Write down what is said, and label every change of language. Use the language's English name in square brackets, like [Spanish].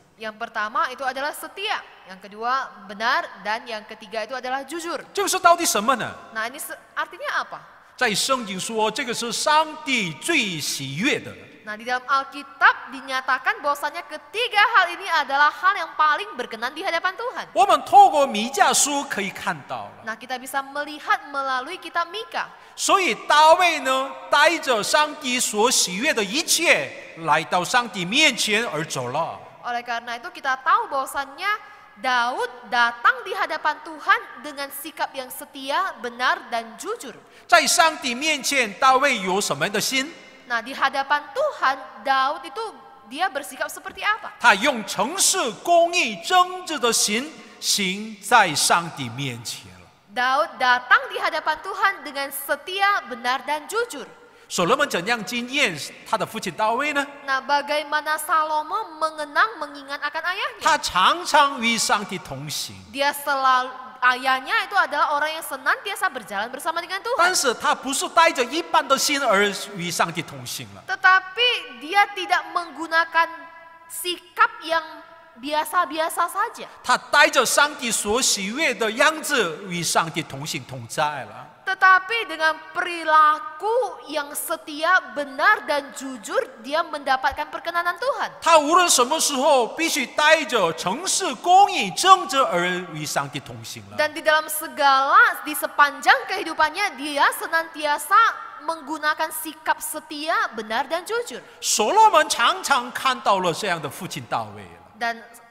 [Indonesian] Yang pertama itu adalah setia, yang kedua benar, dan yang ketiga itu adalah jujur. [Chinese] 这个是到底什么呢？ [Indonesian] Nah, ini artinya apa? [Chinese] 在圣经说，这个是上帝最喜悦的。 [Indonesian] Nah, di dalam Alkitab dinyatakan bahwasanya ketiga hal ini adalah hal yang paling berkenan di hadapan Tuhan. [Chinese] 我们透过弥迦书可以看到了。 [Indonesian] Nah, kita bisa melihat melalui kitab Mika. [Chinese] 所以大卫呢，带着上帝所喜悦的一切，来到上帝面前而走了。 [Indonesian] Oleh karena itu kita tahu bahwasannya Daud datang di hadapan Tuhan dengan sikap yang setia, benar, dan jujur. [Chinese] 在上帝面前，大卫有什么样的心？ [Indonesian] Nah, di hadapan Tuhan, Daud itu dia bersikap seperti apa? [Chinese] 他用诚实、公义、正直的心行在上帝面前了。 [Indonesian] Daud datang di hadapan Tuhan dengan setia, benar, dan jujur. [Chinese] 所罗门怎样纪念他的父亲大卫呢？ [Indonesian] Nah, bagaimana Salomo mengingat akan ayahnya? [Chinese] 他常常与上帝同行， [Indonesian] Dia selalu, ayahnya itu adalah orang yang senantiasa berjalan bersama dengan [Chinese] 但 [Indonesian] Tuhan. [Chinese] 是他不是带着一般的心而与上帝同行了。 [Indonesian] Tetapi dia tidak menggunakan sikap yang biasa-biasa saja. [Chinese] 他带着上帝所喜悦的样子与上帝同行同在了。 [Indonesian] Tetapi dengan perilaku yang setia, benar, dan jujur, dia mendapatkan perkenanan Tuhan. [Chinese] 他无论什么时候必须带着诚实、公义、正直而与上帝同行了。 [Indonesian] Dan di dalam segala, di sepanjang kehidupannya, dia senantiasa menggunakan sikap setia, benar, dan jujur. [Chinese] 所罗门常常看到了这样的父亲大卫了。